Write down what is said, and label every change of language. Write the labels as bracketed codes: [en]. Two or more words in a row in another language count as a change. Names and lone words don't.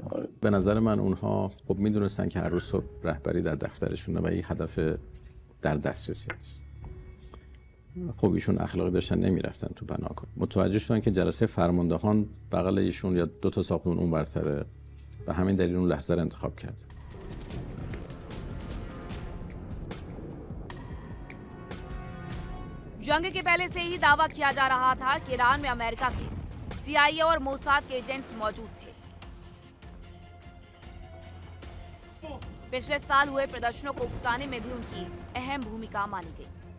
[fa] به نظر من اونها خب میدونستن که هر روز صبح رهبری در دفترشونه و این هدف در دسترسی است. خب ایشون اخلاقی داشتن نمیرفتن تو پناهگاه. متوجه شدن که جلسه فرماندهان بغل ایشون یا 2 تا ساختمون اون برتره و همین دلیل اون لحظه رو انتخاب کرد. [hi] जंग के पहले से ही दावा किया जा रहा था कि ईरान में अमेरिका के CIA और मोसाद के एजेंट्स मौजूद थे। पिछले साल हुए प्रदर्शनों को उकसाने में भी उनकी अहम भूमिका मानी गई।